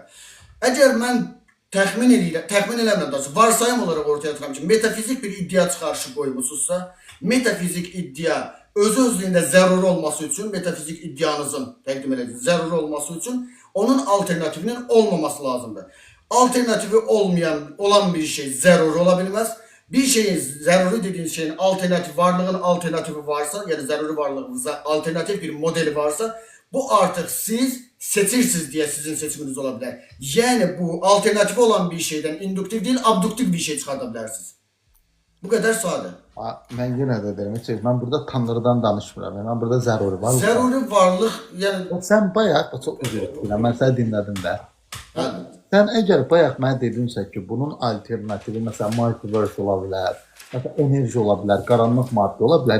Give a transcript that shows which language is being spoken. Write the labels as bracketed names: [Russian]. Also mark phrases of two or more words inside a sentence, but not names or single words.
[Azerbaijani] Əgər mən təxmin eləmirəm da, varsayım olaraq ortaya atıram ki, metafizik bir iddia çıxarışı qoymusunuzsa, metafizik iddia özü-özlüyündə zəruri olması üçün, metafizik iddianızın təqdim edildiyi zəruri olması üçün onun alternativinin olmaması lazımdır. Alternativi olan bir şey zəruri ola bilməz. [Turkish] Bir şeyin zəruri dediğiniz şeyin varlığın alternatifi varsa, yani zəruri varlığın alternatif bir modeli varsa, bu artık siz seçirsiniz diye sizin seçiminiz olabilir. Yani bu alternatifi olan bir şeyden induktif değil, abduktif bir şey çıkartabilirsiniz. Bu kadar sade. [Azerbaijani] Mən yenə də deyirəm, mən burada Tanrıdan danışmıram. Mən burada zəruri varlıq. Zəruri varlıq, yəni sən bayaq çox üzr istəyirəm. Mən səni dinlədim də. hə, Sən əgər bayaq mənə dedinsə ki, bunun alternativi məsələn multiverse ola bilər, məsələn enerji ola bilər, qaranlıq maddə ola bilər.